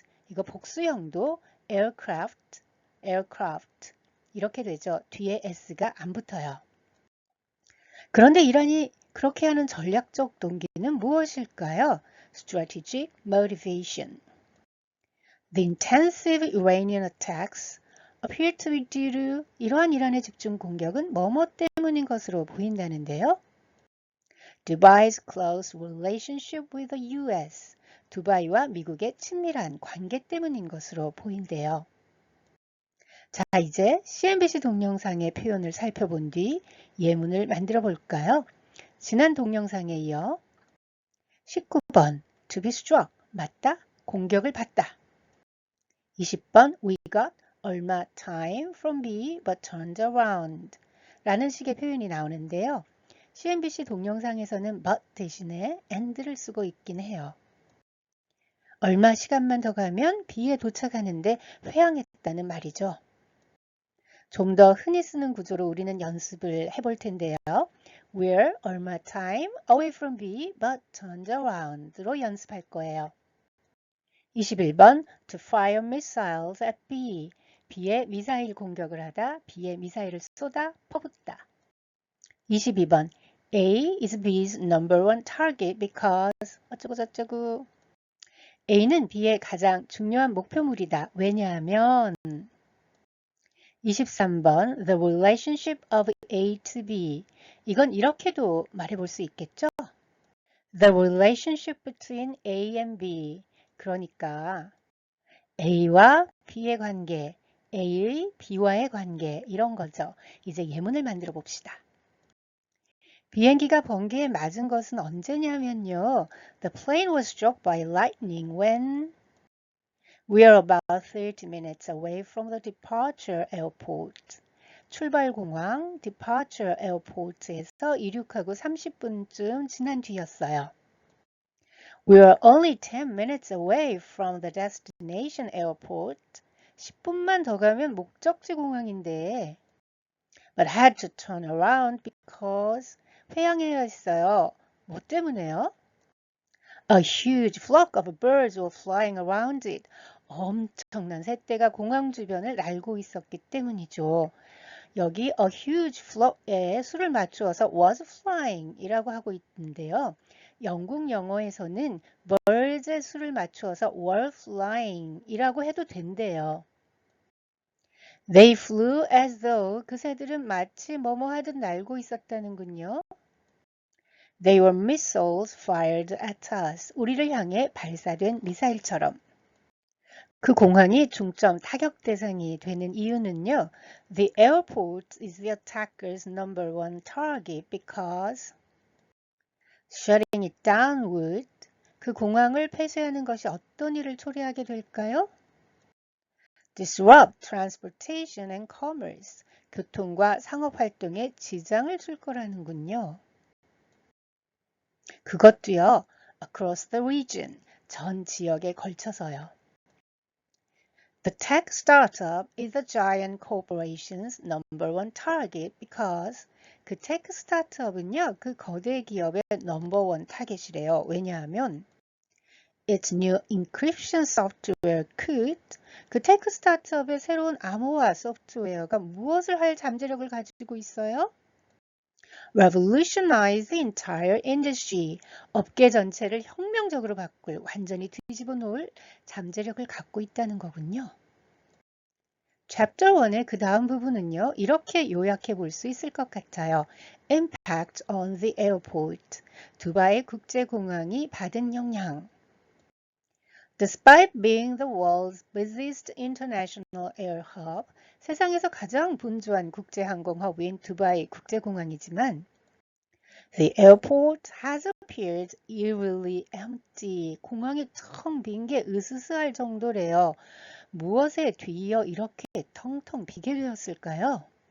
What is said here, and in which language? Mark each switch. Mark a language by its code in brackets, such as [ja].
[ko] 이거 복수형도 aircraft 이렇게 되죠. 뒤에 s가 안 붙어요. 그런데 이란이 그렇게 하는 전략적 동기는 무엇일까요? [en] Strategic motivation. The intensive Iranian attacks appear to be due to [ko] 이러한 이란의 집중 공격은 뭐뭐 때문인 것으로 보인다는데요. [en] Dubai's close relationship with the US. [ko] 두바이와 미국의 친밀한 관계 때문인 것으로 보인대요. 자, 이제 CNBC 동영상의 표현을 살펴본 뒤 예문을 만들어 볼까요? 지난 동영상에 이어 19번 [en] to be struck, [ko] 맞다, 공격을 받다. [en] 20번 we got 얼마 time from B but turned around [ko] 라는 식의 표현이 나오는데요. CNBC 동영상에서는 but 대신에 and를 쓰고 있긴 해요. 얼마 시간만 더 가면 B에 도착하는데 회항했다는 말이죠. 좀 더 흔히 쓰는 구조로 우리는 연습을 해볼 텐데요. [en] We're 얼마 time away from B but turned around로 [ko] 연습할 거예요. [en] 21번 to fire missiles at B. [ko] B에 미사일 공격을 하다, B에 미사일을 쏟아 퍼붓다. [en] 22번 A is B's number one target because 어쩌고저쩌고. [ko] A는 B의 가장 중요한 목표물이다. [en] 왜냐하면 23번 The relationship of A to B. [ko] 이건 이렇게도 말해볼 수 있겠죠? [en] The relationship between A and B. [ko] 그러니까 A와 B의 관계, A의 B와의 관계 이런 거죠. 이제 예문을 만들어 봅시다. 비행기가 번개에 맞은 것은 언제냐면요. [en] The plane was struck by lightning when we are about 30 minutes away from the departure airport. [ko] 출발 공항 departure airport에서 이륙하고 30분쯤 지난 뒤였어요. [en] We are only 10 minutes away from the destination airport. [ko] 10분만 더 가면 목적지 공항인데 [en] but had to turn around because [ko] 회항해야 했어요. 뭐 때문에요? [en] A huge flock of birds were flying around it. [ko] 엄청난 새떼가 공항 주변을 날고 있었기 때문이죠. 여기 a huge flock에 수를 맞추어서 was flying 이라고 하고 있는데요. 영국 영어에서는 birds의 수를 맞추어서 were flying 이라고 해도 된대요. [en] They flew as though [ko] 그 새들은 마치 뭐뭐 하듯 날고 있었다는군요. [en] They were missiles fired at us. [ko] 우리를 향해 발사된 미사일처럼. 그 공항이 중점 타격 대상이 되는 이유는요. [en] The airport is the attacker's number one target because shutting it down would [ko] 그 공항을 폐쇄하는 것이 어떤 일을 초래하게 될까요? [en] Disrupt transportation and commerce. [ko] 교통과 상업 활동에 지장을 줄 거라는군요. 그것도요. [en] Across the region. [ko] 전 지역에 걸쳐서요. [en] The tech startup is the giant corporation's number one target because [ko] 그 테크 스타트업은요, 그 거대 기업의 넘버 원 타겟이래요. 왜냐하면 [en] its new encryption software could [ko] 그 테크 스타트업의 새로운 암호화 소프트웨어가 무엇을 할 잠재력을 가지고 있어요? [en] revolutionize the entire industry. [ko] 업계 전체를 혁명적으로 바꿀, 완전히 뒤집어 놓을 잠재력을 갖고 있다는 거군요. Chapter 1의 그 다음 부분은요, 이렇게 요약해 볼 수 있을 것 같아요. [en] Impact on the airport. [ko] 두바이 국제공항이 받은 영향. [en] Despite being the world's busiest international air hub, [ko] 세상에서 가장 분주한 국제항공허브인 두바이 국제공항이지만 [en] The airport has appeared eerily empty. [ko] 공항이 텅 빈 게 으스스할 정도래요. 무엇에 뒤이어 이렇게 텅텅 비게 되었을까요?